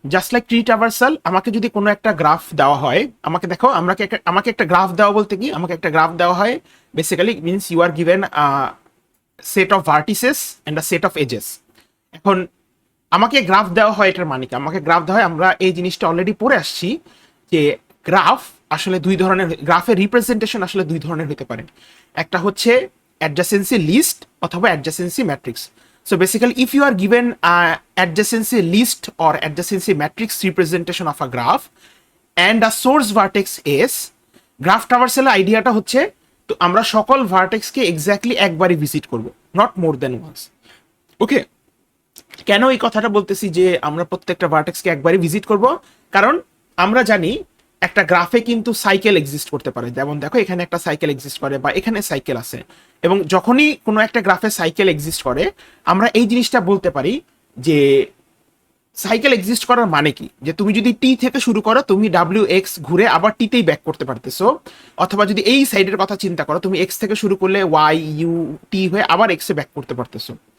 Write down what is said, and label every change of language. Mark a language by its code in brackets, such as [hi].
[bn] Just like tree traversal, আমাকে যদি কোনো একটা গ্রাফ দেওয়া হয়, আমাকে দেখো, আমাকে একটা গ্রাফ দেওয়া বলতে কি, আমাকে একটা গ্রাফ দেওয়া হয় basically [en] Means you are given set of vertices and a set of edges. [bn] এখন আমাকে গ্রাফ দেওয়া হয়, এটার মানে কি? আমাকে গ্রাফ দেওয়া হয়, আমরা এই জিনিসটা অলরেডি পড়ে আসছি যে গ্রাফ আসলে দুই ধরনের, গ্রাফের রিপ্রেজেন্টেশন আসলে দুই ধরনের হতে পারে। একটা হচ্ছে অ্যাডজাসেন্সি লিস্ট অথবা adjacency matrix. [en] So basically, if you are given a adjacency list or adjacency matrix representation of a graph and a source vertex S, [bn] graph traversal আইডিয়াটা হচ্ছে, তো আমরা সকল ভার্টেক্সকে এক্স্যাক্টলি একবারই ভিজিট করব, [en] Not more than once. [bn] ওকে, কেন এই কথাটা বলতেছি যে আমরা প্রত্যেকটা ভার্টেক্সকে একবারই ভিজিট করব? কারণ আমরা জানি একটা গ্রাফে কিন্তু সাইকেল এক্সিস্ট করতে পারে, যেমন দেখো এখানে একটা সাইকেল এক্সিস্ট করে বা এখানে সাইকেল আছে, এবং যখনই কোনো একটা গ্রাফে সাইকেল এক্সিস্ট করে আমরা এই জিনিসটা বলতে পারি যে সাইকেল এক্সিস্ট করার মানে কি, যে তুমি যদি টি থেকে শুরু করো তুমি ডাব্লিউ এক্স ঘুরে আবার টিতেই ব্যাক করতে পারতেছো, অথবা যদি এই সাইডের কথা চিন্তা করো তুমি এক্স থেকে শুরু করলে ওয়াই ইউ টি হয়ে আবার এক্সে ব্যাক করতে পারতেছো।